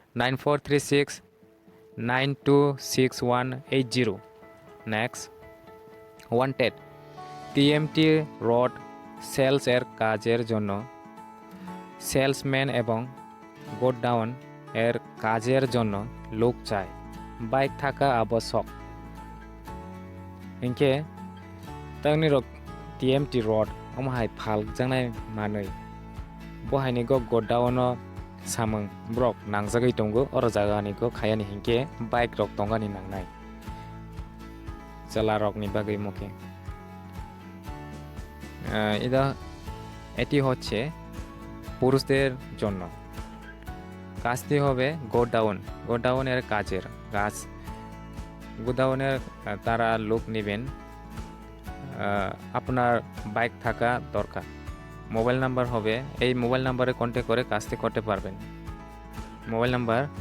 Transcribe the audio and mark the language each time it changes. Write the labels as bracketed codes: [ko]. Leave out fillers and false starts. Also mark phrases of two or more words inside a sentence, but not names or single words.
[bn] 9436926180 [en] next wanted [bn] টিএমটি রোড সেলস এর কাজের জন্য সেলসম্যান এবং গোডাউন এর কাজের জন্য লোক চাই বাইক থাকা আবশ্যক [brx] हिंखे तंग निरक TMT road ओमहाय फाल जानाय मानै बहायनि गो गडावनो सामों ब्रक नांजागै दंगो अर जागानि गो खायानि हिंखे बाइक रक दंगानि नांनाय जला रकनि बागै मुखे [bn] এটা এটি হচ্ছে পুরুষদের জন্য কাজটি হবে গোডাউনের কাজের কাজ গোডাউনের তারা লোক নেবেন আপনার বাইক থাকা দরকার মোবাইল নাম্বার হবে এই মোবাইল নাম্বারে কন্ট্যাক্ট করে কাজটি করতে পারবেন মোবাইল নাম্বার